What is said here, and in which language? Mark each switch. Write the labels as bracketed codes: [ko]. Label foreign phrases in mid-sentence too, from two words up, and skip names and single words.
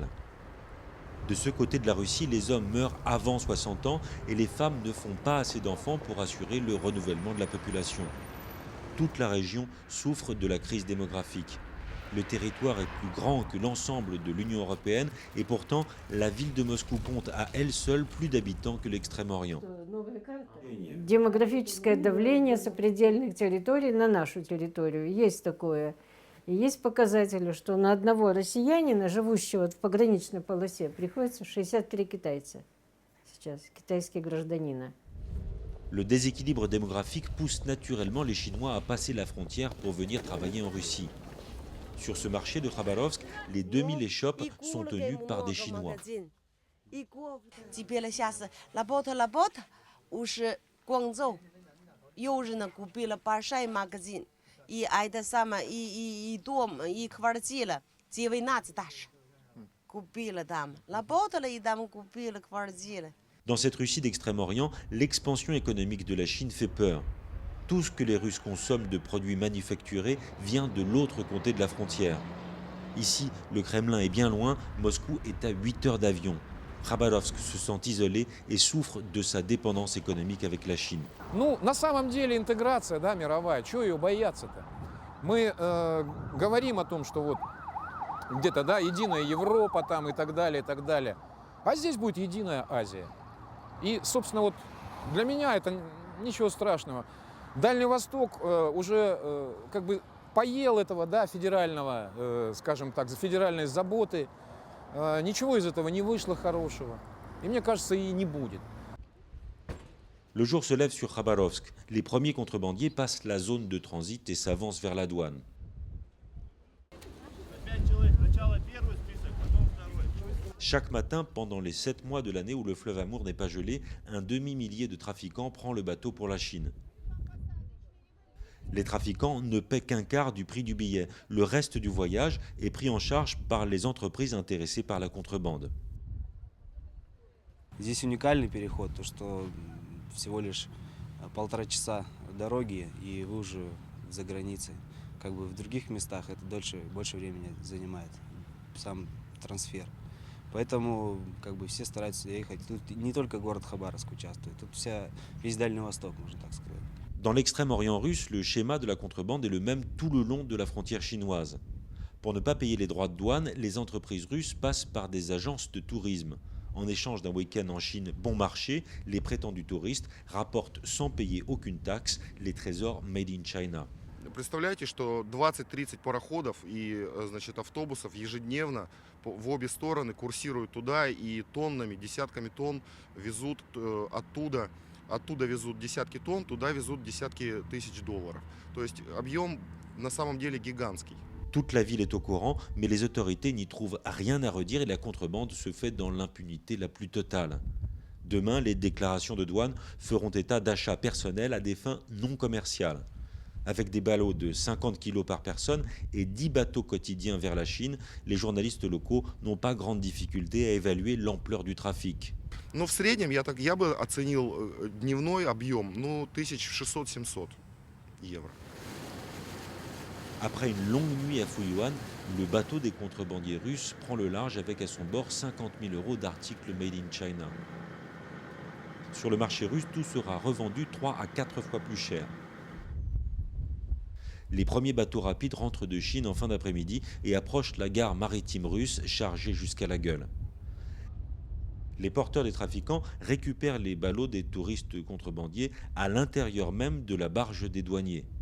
[fr] De ce côté de la Russie, les hommes meurent avant 60 ans et les femmes ne font pas assez d'enfants pour assurer le renouvellement de la population. Toute la région souffre de la crise démographique. Le territoire est plus grand que l'ensemble de l'Union européenne et pourtant, la ville de Moscou compte à elle seule plus d'habitants que l'Extrême-Orient. [ru] Демографическое давление сопредельных территорий на нашу территорию. Есть такое. И есть показатели, что на одного россиянина, живущего в пограничной полосе, приходится 63 китайца сейчас, китайские гражданина. [fr] Le déséquilibre démographique pousse naturellement les Chinois à passer la frontière pour venir travailler en Russie. Sur ce marché de Khabarovsk, les 2000 échoppes sont tenues par des Chinois. [ru] Теперь сейчас работа, уже Guangzhou, Южно купила большой магазин, и это самое, и дом, и квартира, 19 этаж. Купила там, работала и там купила квартиру. [fr] Dans cette Russie d'Extrême-Orient, l'expansion économique de la Chine fait peur. Tout ce que les Russes consomment de produits manufacturés vient de l'autre côté de la frontière. Ici, le Kremlin est bien loin, Moscou est à 8 heures d'avion. Khabarovsk se sent isolé et souffre de sa dépendance économique avec la Chine. [ru] Ну, на самом деле интеграция, да, мировая, чего ее бояться-то? Мы говорим о том, что вот где-то, да, единая Европа там и так далее, и так далее. А здесь будет единая Азия. И, собственно, вот для меня это ничего страшного. Дальний Восток уже как бы поел этого, да, федерального, скажем так, федеральной заботы. Ничего из этого не вышло хорошего. И мне кажется, и не будет. [fr] Le jour se lève sur Khabarovsk. Les premiers contrebandiers passent la zone de transit et s'avancent vers la douane. Chaque matin, pendant les 7 mois de l'année où le fleuve Amour n'est pas gelé, un demi-millier de trafiquants prend le bateau pour la Chine. Les trafiquants ne paient qu'un quart du prix du billet. Le reste du voyage est pris en charge par les entreprises intéressées par la contrebande. [ru] Здесь уникальный переход, то что всего лишь 1,5 часа дороги, и вы уже за границей. Как бы в других местах это больше времени занимает, сам трансфер. Поэтому как бы все стараются ехать. Тут не только город Хабаровск участвует, тут весь Дальний Восток, можно так сказать. [fr] Dans l'extrême-orient russe, le schéma de la contrebande est le même tout le long de la frontière chinoise. Pour ne pas payer les droits de douane, les entreprises russes passent par des agences de tourisme. En échange d'un week-end en Chine bon marché, les prétendus touristes rapportent sans payer aucune taxe les trésors [en] made in China. [ru] Представляете, что 20-30 пароходов и, значит, автобусов ежедневно в обе стороны курсируют туда и тоннами, десятками тонн везут оттуда. Оттуда везут десятки тонн, туда везут десятки тысяч долларов. То есть объем на самом деле гигантский. [fr] Toute la ville est au courant, mais les autorités n'y trouvent rien à redire et la contrebande se fait dans l'impunité la plus totale. Demain, les déclarations de douane feront état d'achats personnels à des fins non commerciales. Avec des ballots de 50 kilos par personne et 10 bateaux quotidiens vers la Chine, les journalistes locaux n'ont pas grande difficulté à évaluer l'ampleur du trafic. [ru] Но в среднем я бы оценил дневной объем, 1600-700 евро. [fr] Après une longue nuit à Fuyuan, le bateau des contrebandiers russes prend le large avec à son bord 50 000 € d'articles [en] made in China. [fr] Sur le marché russe, tout sera revendu 3 à 4 fois plus cher. Les premiers bateaux rapides rentrent de Chine en fin d'après-midi et approchent la gare maritime russe chargée jusqu'à la gueule. Les porteurs des trafiquants récupèrent les ballots des touristes contrebandiers à l'intérieur même de la barge des douaniers.